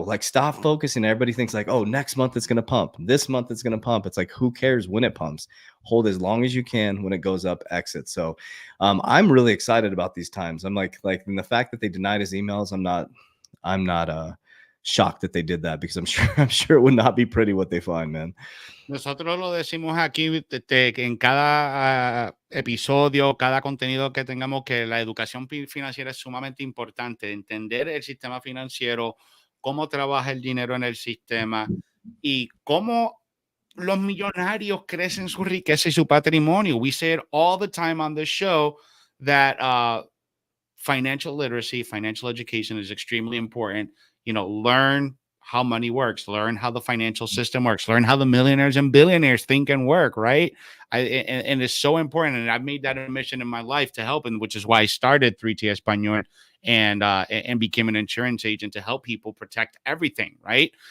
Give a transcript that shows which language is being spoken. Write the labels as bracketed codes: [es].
[en] Like, stop focusing. Everybody thinks like, oh, next month it's going to pump. This month it's going to pump. It's like, who cares when it pumps? Hold as long as you can. When it goes up, exit. So I'm really excited about these times. I'm like, and the fact that they denied his emails, I'm not shocked that they did that, because I'm sure it would not be pretty what they find, man. [es] Nosotros lo decimos aquí que en cada episodio, cada contenido que tengamos, que la educación financiera es sumamente importante. Entender el sistema financiero, cómo trabaja el dinero en el sistema y cómo los millonarios crecen su riqueza y su patrimonio. [en] We say it all the time on the show that financial literacy, financial education is extremely important. Learn how money works, learn how the financial system works, learn how the millionaires and billionaires think and work, right? And it's so important. And I've made that a mission in my life to help, and which is why I started 3T Español and became an insurance agent to help people protect everything, right?